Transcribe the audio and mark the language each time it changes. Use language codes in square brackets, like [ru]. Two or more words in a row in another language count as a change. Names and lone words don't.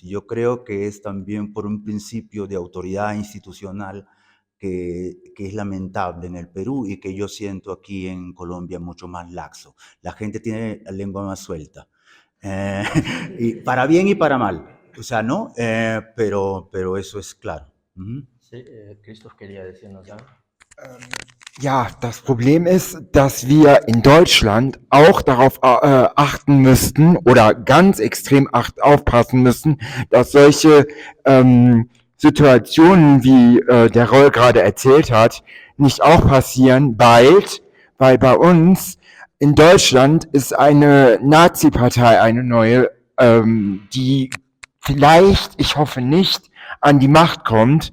[es] Y yo creo que es también por un principio de autoridad institucional que es lamentable en el Perú y que yo siento aquí en Colombia mucho más laxo. La gente tiene la lengua más suelta. Y para bien y para mal. O sea, ¿no? Pero eso es claro. Ujú. Sí, Christoph quería decirnos algo. [de] Ja, das Problem ist, dass wir in Deutschland auch darauf achten müssten oder ganz extrem aufpassen müssen, dass solche Situationen, wie der Roll gerade erzählt hat, nicht auch passieren bald, weil bei uns in Deutschland ist eine Nazi-Partei eine neue, die vielleicht, ich hoffe nicht, an die Macht kommt.